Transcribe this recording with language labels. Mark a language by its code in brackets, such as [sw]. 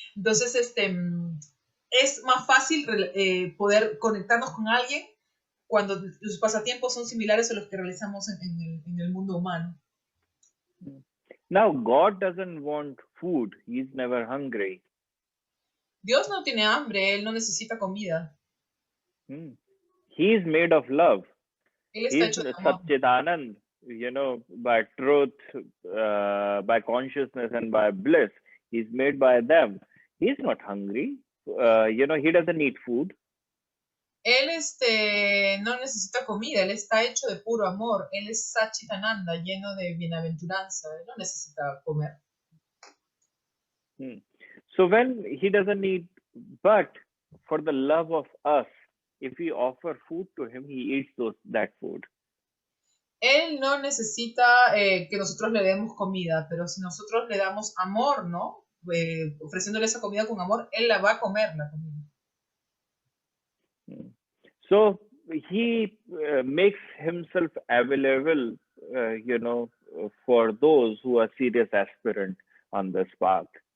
[es] Entonces, es más fácil poder conectarnos con alguien cuando los pasatiempos son similares a los que realizamos en el mundo humano. [en] Now, God doesn't want food. He's never hungry. [es] Dios no tiene hambre, él no necesita comida. [en] He is made of love. [es] Él está hecho de amor. [en] Satchidanand, you know, by truth, by consciousness, and by bliss. He's made by them. He's not hungry. You know, he doesn't need food. [es] Él no necesita comida, él está hecho de puro amor. Él es Satchitananda, lleno de bienaventuranza. Él no necesita comer. [en] So when he doesn't need, but for the love of us, if we offer food to him, he eats that food. [es] Él no necesita que nosotros le demos comida, pero si nosotros le damos amor, ¿no? Ofreciéndole esa comida con amor, él la va a comer, la comida. [en] So he makes himself available, you know, for those who are serious aspirant on this path.